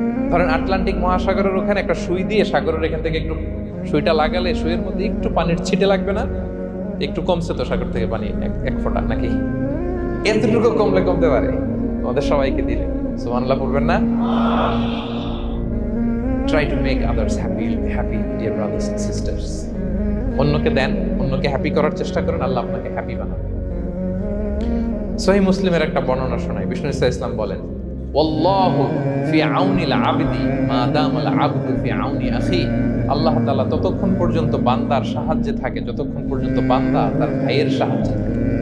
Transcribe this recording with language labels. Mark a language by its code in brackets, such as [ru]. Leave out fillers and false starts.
[bn] ধরেন আটলান্টিক মহাসাগরের ওখানে একটা সুই দিয়ে সাগরের এখান থেকে একটু সুইটা লাগালে সুইয়ের মধ্যে একটু পানির ছিটে লাগবে না? একটু কমছে তো সাগর থেকে পানি এক ফোঁটা, নাকি? এতটুকু কমলে কমতে পারে। আমাদের সবাইকে দিলে সুবহানাল্লাহ পড়বেন না? [en] Try to make others happy, dear brothers and sisters. [bn] অন্যকে দেন, অন্যকে হ্যাপি করার চেষ্টা করেন, আল্লাহ আপনাকে হ্যাপি বানাবে। সহিহ মুসলিমের একটা বর্ণনা শোনাই। বিষ্ণু ইসলাম বলেন, [ar] ওয়াল্লাহু ফি আউনিল আবদি মা দামাল আবদু ফি আউনি আখি। [bn] আল্লাহ তাআলা ততক্ষণ পর্যন্ত বান্দার সাহায্যে থাকে যতক্ষণ পর্যন্ত বান্দা তার ভাইয়ের সাহায্যে থাকে।